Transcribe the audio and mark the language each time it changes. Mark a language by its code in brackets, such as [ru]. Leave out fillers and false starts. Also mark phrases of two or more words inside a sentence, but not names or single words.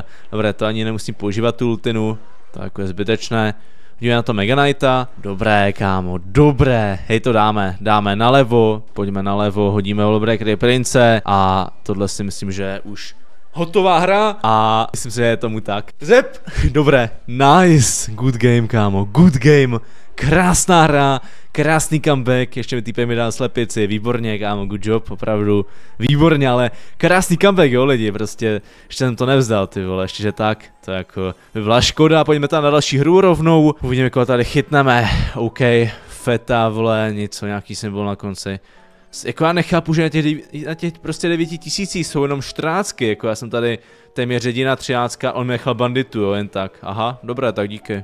[cs] Dobré, to ani nemusím používat tu ultinu, to jako je zbytečné. Hodíme na to Mega Knighta, dobré kámo, dobré, hej to dáme nalevo, pojďme nalevo, hodíme Wallbreaker prince a tohle si myslím, že je už hotová hra a myslím si, že je tomu tak. Zep, dobré, [en] nice, good game kámo, good game. [cs] Krásná hra, krásný comeback, ještě mi týpej mi dal slepici, výborně kámo, [en] good job, [cs] opravdu, výborně, ale krásný comeback jo lidi, prostě, ještě jsem to nevzdal ty vole, ještě že tak, to jako by byla škoda, pojďme tam na další hru rovnou, uvidíme, koho tady chytneme, OK, feta vole, něco, nějaký symbol na konci. Jako já nechápu, že na těch prostě 9000 jsou jenom 14, jako já jsem tady téměř jediná 13, on mi nechal banditu jo, jen tak, aha, dobré, tak díky.